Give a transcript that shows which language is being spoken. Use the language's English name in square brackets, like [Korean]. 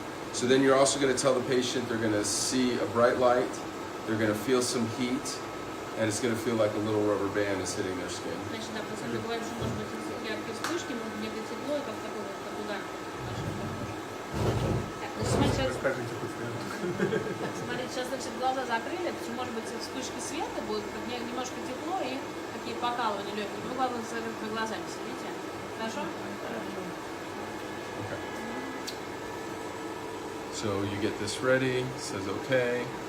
[English] So then you're also going to tell the patient they're going to see a bright light, they're going to feel some heat, and it's going to feel like a little rubber band is hitting their skin. [Russian] Значит, да, пациенту говорим, что может быть яркие вспышки, может быть некое тепло, и как такой вот как удар. Так, значит, Расскажите пациенту. так, смотрите, сейчас, значит, глаза закрыли, почему, может быть, вспышки света будут, как немножко тепло и такие покалывания легкие. Ну, главное, с закрытыми глазами сидите. Хорошо? [English] Okay. So you get this ready, it says okay.